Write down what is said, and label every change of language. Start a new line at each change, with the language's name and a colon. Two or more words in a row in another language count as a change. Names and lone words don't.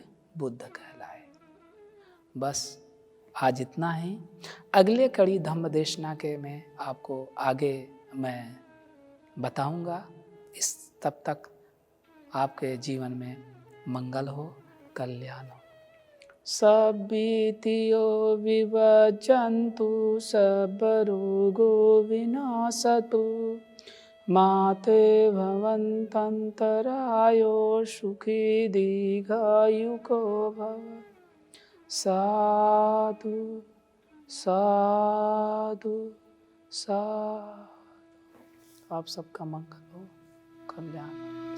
Hindi: बुद्ध कहलाए। बस आज इतना ही। अगले कड़ी धम्म देशना के में आपको आगे मैं बताऊंगा। तब तक आपके जीवन में मंगल हो, कल्याण हो।
Pali: सब्बीतियो विवजन्तु सबरोगो विनाशतु माते भवन्तन्तरायो सुखी दीर्घायुको भव। साधु साधु साधु।
Hindi: आप सबका मंगल हो, कल्याण।